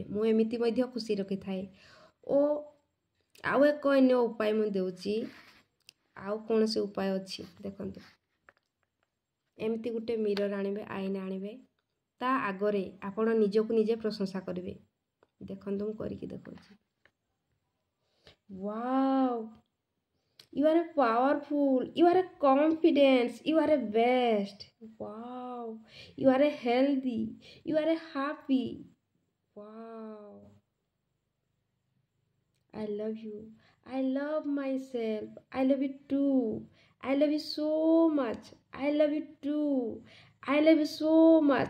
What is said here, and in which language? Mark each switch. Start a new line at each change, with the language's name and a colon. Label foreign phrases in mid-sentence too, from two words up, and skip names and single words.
Odia: ମୁଁ ଏମିତି ମଧ୍ୟ ଖୁସି ରଖି ଥାଏ ଓ ଆଉ ଏକ ଅନ୍ୟ ଉପାୟ ମୁଁ ଦେଉଛି। ଆଉ କଣ ସେ ଉପାୟ ଅଛି ଦେଖନ୍ତୁ। ଏମିତି ଗୋଟେ ମିରର ଆଣିବେ, ଆଇନା ଆଣିବେ, ତା ଆଗରେ ଆପଣ ନିଜକୁ ନିଜେ ପ୍ରଶଂସା କରିବେ। ଦେଖନ୍ତୁ ମୁଁ କରିକି ଦେଖାଉଛି।
English: वाओ, you are powerful, you are confident, you are best. Wow, you are healthy, you are happy. Wow, I love you, I love myself, I love you too, I love you so much, I love you too, I love you so much.